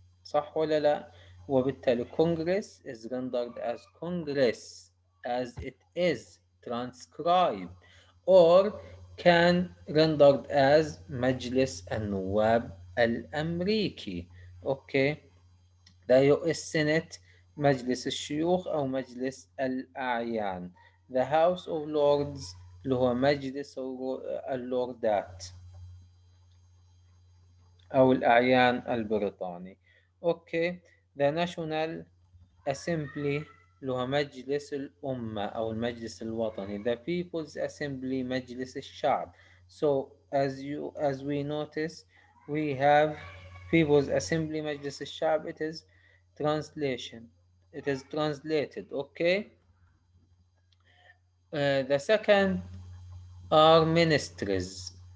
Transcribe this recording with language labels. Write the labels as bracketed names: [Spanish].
[Arabic] صح ولا لا؟ وبالتالي [English] Congress is rendered as Congress as it is transcribed, or can rendered as [Arabic] مجلس النواب الأمريكي. [English] Okay. the US Senate [Arabic] مجلس الشيوخ أو مجلس الأعيان. [English] the House of Lords [Arabic] اللي هو مجلس اللوردات أو الأعيان البريطاني. [English] Okay. the National Assembly [Arabic] اللي هو مجلس الأمة أو المجلس الوطني. [English] the People's Assembly [Arabic] مجلس الشعب. [English] So as we notice, we have People's Assembly مجلس الشعب. It is translation. It is translated. Okay. The second are ministries.